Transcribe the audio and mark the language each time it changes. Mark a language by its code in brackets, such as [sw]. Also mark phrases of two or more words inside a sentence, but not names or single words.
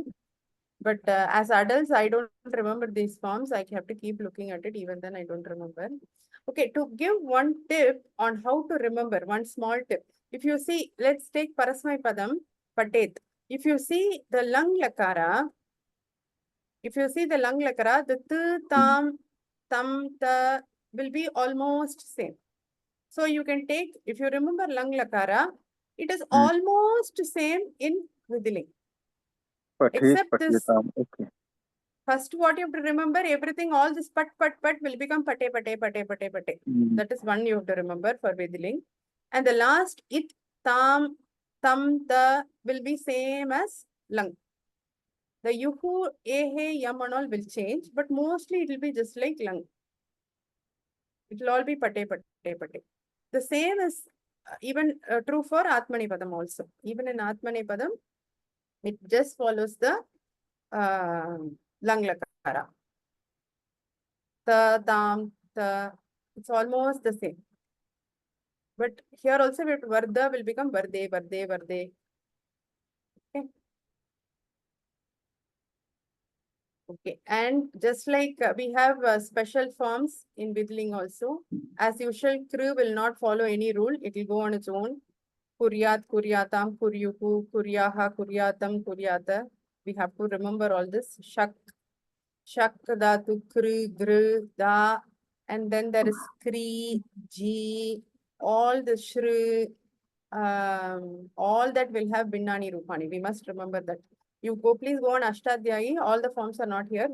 [en] But as adults, I don't remember these forms. I have to keep looking at it. Even then, I don't remember. Okay, to give one tip on how to remember, one small tip. If you see, let's take Parasmai Padam, Patet. If you see the lung lakara, the [sa] त्, ताम्, ताम्, त [en] will be almost same. So you can take, if you remember lang lakara, it is almost same in Vidhiling. Except this, Okay. first what you have to remember, everything, all this pat will become pate. That is one you have to remember for Vidhiling. And the last it, tam, ta will be same as lang. The [sa] युः, एः, यम् [en] and all will change, but mostly it will be just like lang. It will all be pate. The same is even true for Atmanipadam also. Even in Atmanipadam, it just follows the lang lakara. [sa] त, ताम्, त. [en] It's almost the same. But here also, Varda will become Varde. Okay, and just like we have special forms in Vidhiling also, as usual, Kru will not follow any rule. It will go on its own. [sa] कुर्यात्, कुर्याताम्, कुर्युः, कुर्याः, कुर्यातम्, कुर्यात. [en] We have to remember all this. [sa] शक्, धातु, कृ, ग्रु, दा. [en] And then there is kri, ji, all the shru, all that will have [sa] भिन्नानि रूपाणि. [en] We must remember that. You go, please go on Ashtadhyayi. All the forms are not here.